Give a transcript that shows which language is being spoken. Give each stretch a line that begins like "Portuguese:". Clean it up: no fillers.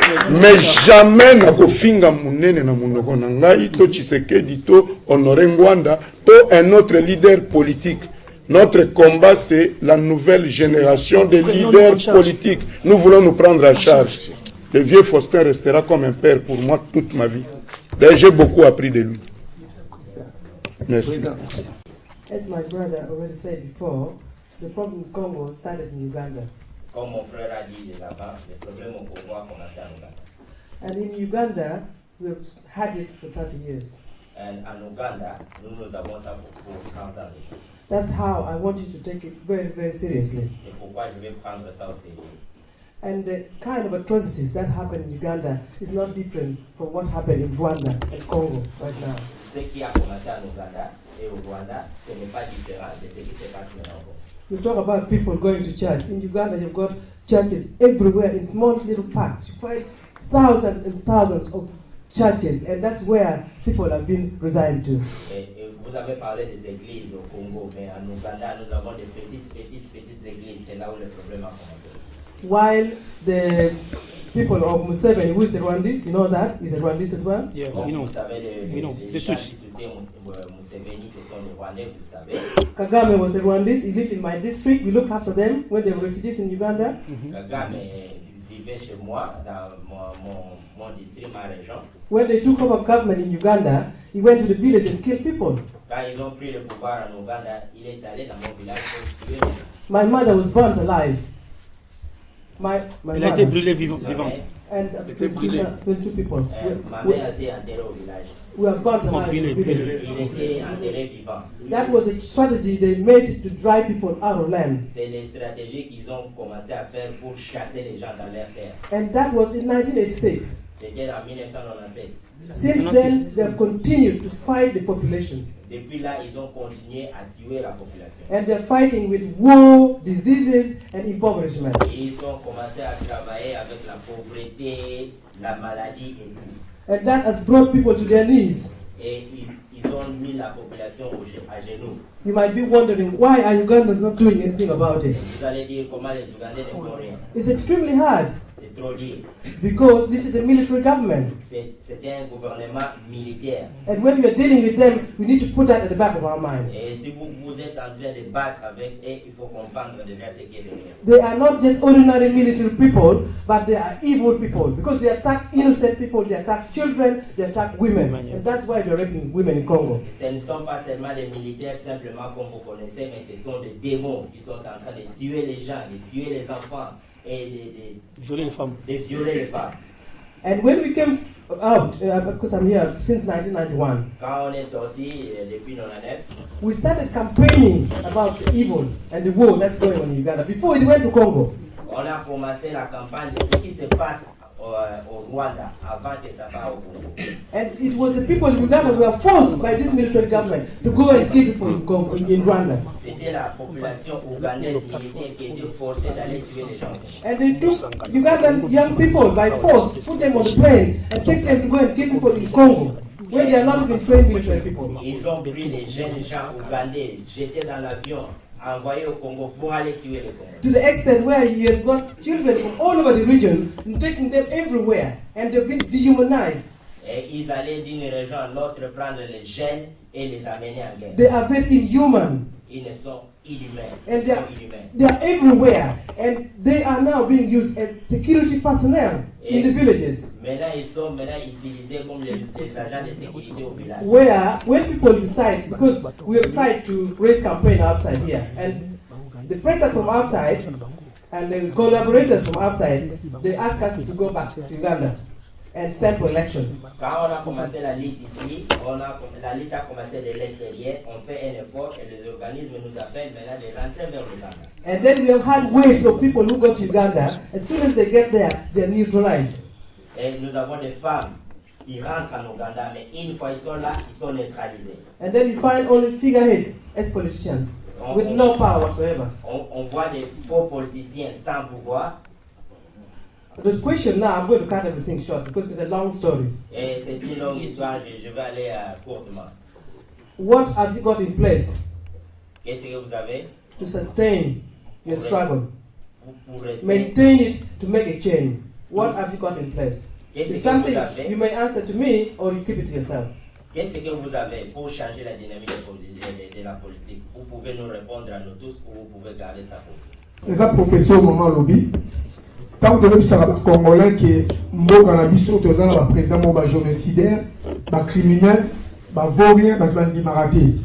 French: Mais jamais
Lingala: na kofinga munene na munoko na ngai to Tshisekedi to Honoré Ngwanda to
French: un autre leader politique. Notre combat c'est la nouvelle génération de leaders politiques. Nous voulons nous prendre en charge. Le vieux Faustin restera comme un père pour moi toute ma vie. D'ailleurs, j'ai beaucoup appris de lui. Merci.
English: As my brother already said before, the problem in Congo started in Uganda.
French: Comme mon frère a dit là-bas, le problème au Congo a commencé en Uganda.
English: And in Uganda, we've had it for 30 years.
French: And en Uganda, nous avons ça pour 30 ans.
English: That's how I want you to take it very, very seriously.
French: C'est pourquoi je vais prendre ça au sérieux.
English: And the kind of atrocities that happen in Uganda is not different from what happened in Rwanda and Congo right now.
French: Ce qui a commencé en Uganda et au Rwanda, ce n'est pas différent de ce qui se passe maintenant.
English: You talk about people going to church. In Uganda, you've got churches everywhere in small little parks. You find thousands and thousands of churches, and that's where people have been resigned to.
French: Vous avez parlé des églises au Congo, mais en Uganda, nous avons des petites églises. C'est là où le problème a commencé.
English: While the people of Museveni, who is a Rwandese, you know that? He's a Rwandese as well? Yeah, we know.
French: Les gens qui soutiennent Museveni, ce sont les Rwandais, vous savez.
English: Kagame was a Rwandese. He lived in my district. We looked after them when they were refugees in Uganda.
French: Kagame vivait chez moi, dans mon district, ma région.
English: When they took over government in Uganda, he went to the village and killed people.
French: Quand ils ont pris le pouvoir en Uganda, il est allé dans mon village pour tuer les gens.
English: My mother was burnt alive.
French: Elle a été brûlée vivante.
English: And 22 people.
French: Ma mère a été enterrée au village.
English: We are burnt alive.
French: Il était enterré vivant.
English: That was a strategy they made to drive people out of land.
French: C'est les stratégies qu'ils ont commencé à faire pour chasser les gens dans leur terre.
English: And that was in 1986.
French: C'était en 1997.
English: Since then, they have continued to fight the population.
French: Depuis là, ils ont continué à tuer la population.
English: And they're fighting with war, diseases, and impoverishment.
French: Et ils ont commencé à travailler avec la pauvreté, la maladie et tout.
English: And that has brought people to their knees.
French: Et ils ont mis la population à genoux.
English: You might be wondering, why are Ugandans not doing anything about it?
French: Vous allez dire comment les Ougandais ne font rien.
English: It's extremely hard.
French: C'est trop dur.
English: Because this is a military government.
French: C'était un gouvernement militaire.
English: And when we are dealing with them, we need to put that at the back of our mind.
French: Et si vous êtes en train de battre avec eux, il faut comprendre déjà ce qui est derrière.
English: They are not just ordinary military people, but they are evil people. Because they attack innocent people, they attack children, they attack women. And that's why they're raping women in Congo.
French: Ce ne sont pas seulement des militaires simplement comme vous connaissez, mais ce sont des démons qui sont en train de tuer les gens, de tuer les enfants et de violer les femmes.
English: And when we came out, because I'm here since 1991,
French: quand on est sorti depuis 1999,
English: we started campaigning about the evil and the war that's going on in Uganda before it went to Congo.
French: On a commencé la campagne de ce qui se passe au Rwanda avant que ça va au Congo.
English: And it was the people in Uganda who were forced by this military government to go and kill people in Rwanda.
French: C'était la population ougandaise militaire qui était forcée d'aller tuer les gens.
English: And they took Ugandan young people by force, put them on the plane, and take them to go and kill people in Congo, when they are not even trained military people.
French: Ils ont pris les jeunes gens ougandais, jetés dans l'avion, envoyés au Congo pour aller tuer les Congolais.
English: To the extent where he has got children from all over the region and taking them everywhere, and they've been dehumanized.
French: Et ils allaient d'une région à l'autre prendre les jeunes et les amener en guerre.
English: They are very inhuman.
French: Ils ne sont inhumains.
English: And
French: Ils sont inhumains.
English: they are everywhere. And they are now being used as security personnel in the villages.
French: Maintenant, ils sont utilisés comme les agents de sécurité au village.
English: Where, when people decide, because we have tried to raise campaign outside here, and the pressure from outside and the collaborators from outside, they ask us to go back to Uganda and stand for election.
French: Quand on a commencé la lutte ici, la lutte a commencé de l'extérieur, on fait un effort et les organismes nous appellent maintenant de rentrer vers l'Uganda.
English: And then we have had waves of people who go to Uganda. As soon as they get there, they're neutralized.
French: Et nous avons des femmes qui rentrent en Ouganda, mais une fois ils sont là, ils sont neutralisés.
English: And then you find only figureheads as politicians with no power whatsoever.
French: On voit des faux politiciens sans pouvoir.
English: The question now, I'm going to cut everything short because it's a long story.
French: Et c'est une longue histoire, je vais aller courtement.
English: What have you got in place
French: Qu'est-ce que vous avez
English: to sustain your struggle?
French: pour rester?
English: Maintain it to make a change. What have you got in place?
French: Qu'est-ce
English: It's
French: que
English: something
French: vous avez?
English: you may answer to me or you keep it to yourself.
French: Qu'est-ce que vous avez pour changer la dynamique de la politique? Vous pouvez nous répondre à nous tous ou vous pouvez garder ça pour vous. Les professeurs au moment lobby. Tant que les Congolais qui
Lingala: mboka na biso tozana ba président mo ba génocidaire, ba criminel, ba vaurien, ba bandi maraté.